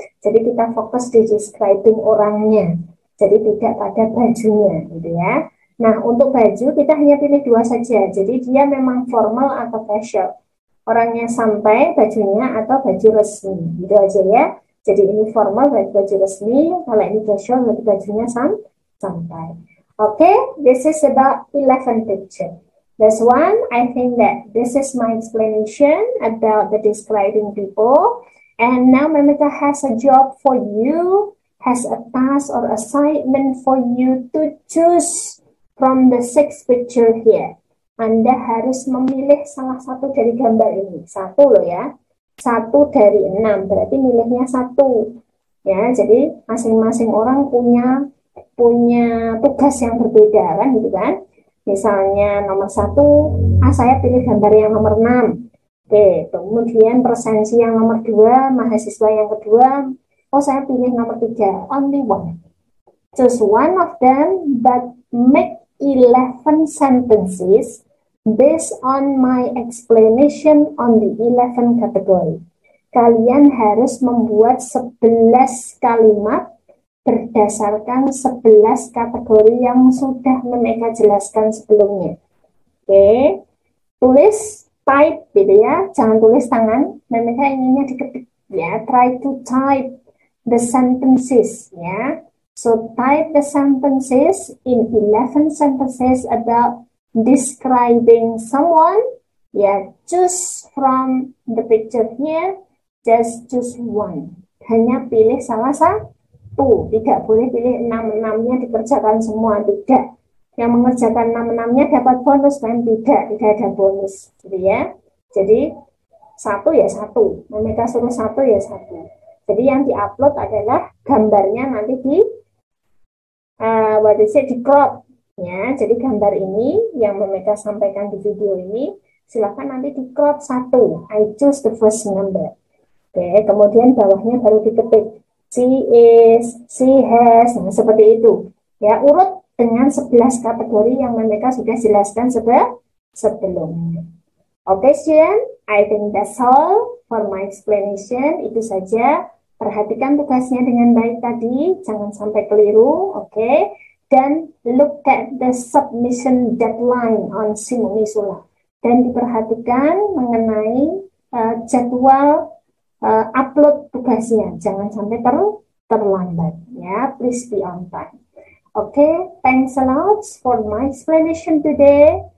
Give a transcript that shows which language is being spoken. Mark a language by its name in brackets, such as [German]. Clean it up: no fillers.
[Indonesian] Jadi kita fokus di describing orangnya, jadi tidak pada bajunya, gitu ya. Nah, untuk baju kita hanya pilih dua saja, jadi dia memang formal atau casual. Orangnya santai bajunya atau baju resmi, gitu aja ya. Jadi ini formal berarti baju resmi, kalau ini casual berarti bajunya santai. [English] Okay, this is about 11 picture. This one, I think that this is my explanation about the describing people. And now Memita has a job for you, has a task or assignment for you to choose from the 6 picture here. [Indonesian] Anda harus memilih salah satu dari gambar ini. Satu loh ya. 1 dari 6, berarti milihnya 1. Ya, jadi masing-masing orang punya tugas yang berbeda kan gitu kan. Misalnya nomor 1, saya pilih gambar yang nomor 6. Oke, kemudian presensi yang nomor 2, mahasiswa yang kedua, saya pilih nomor 3, [English] only one. Choose one of them, but make 11 sentences based on my explanation on the 11 category. [Indonesian] Kalian harus membuat 11 kalimat berdasarkan 11 kategori yang sudah mereka jelaskan sebelumnya. Oke, tulis, type gitu ya, jangan tulis tangan, mereka inginnya diketik ya, [English] try to type the sentences [Indonesian] ya. [English] So type the sentences in 11 sentences about describing someone. Ya, choose from the picture here, just choose one. [Indonesian] Hanya pilih salah satu. Tidak boleh pilih 6-6-nya dikerjakan semua, tidak. Yang mengerjakan 6-6-nya dapat bonus kan? Tidak ada bonus, gitu ya. Jadi 1 ya 1, mereka suruh 1 ya 1. Jadi yang diupload adalah gambarnya nanti di di crop ya. Jadi gambar ini yang mereka sampaikan di video ini silakan nanti di crop 1. [English] I choose the first number. [Indonesian] Oke, kemudian bawahnya baru diketik. She is, she has, nah seperti itu. Ya, urut dengan 11 kategori yang mereka sudah jelaskan sebelumnya. [English] Oke, student, I think that's all for my explanation. [Indonesian] Itu saja. Perhatikan tugasnya dengan baik tadi, jangan sampai keliru, oke? [English] Dan look at the submission deadline on Simulisula. [Indonesian] Dan diperhatikan mengenai jadwal upload tugasnya, jangan sampai terlambat ya, [English] please be on time. Okay, thanks a lot for my explanation today.